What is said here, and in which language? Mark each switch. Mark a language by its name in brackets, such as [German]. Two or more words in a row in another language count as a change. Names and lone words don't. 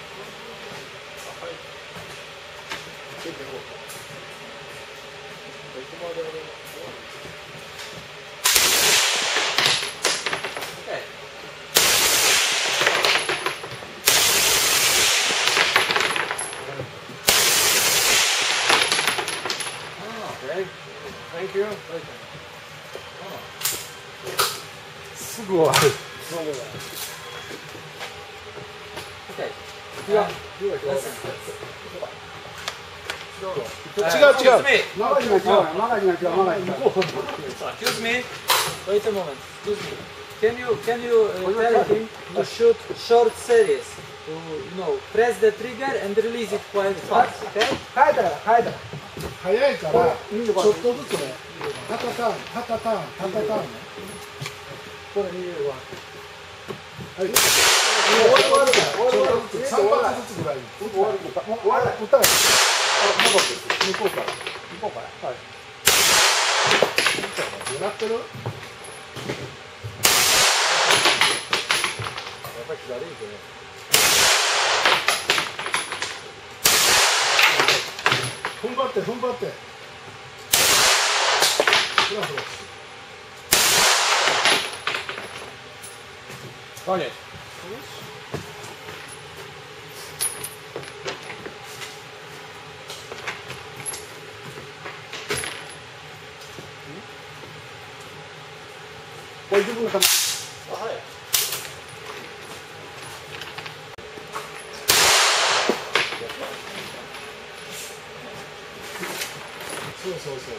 [Polish] Okej. [English] Okay. Thank you. [Japanese] すぐ終わる。 [Polish] Okej. Ja. [English] Excuse me. マガジンが違うよ。マガジンが違う。マガジンが違う。 Excuse me. Wait a moment. Excuse me. Can you tell him to shoot short series? To press the trigger and release it quite fast. Okay? [Japanese] 変えたら変えたら。早いからちょっとずつね。ハタターンハタターンハタターンね。これ見えるわ。はい。終わるから。ちょっとずつ3発ずつぐらい。終わる。打たない。あ、まだです。向こうから。向こうから。はい。狙ってる？やっぱり左行くね。踏ん張って踏ん張って。フラフラ。 [Polish] Koniec. Pojedziemy na tam. Aha. [Japanese] そうそうそう。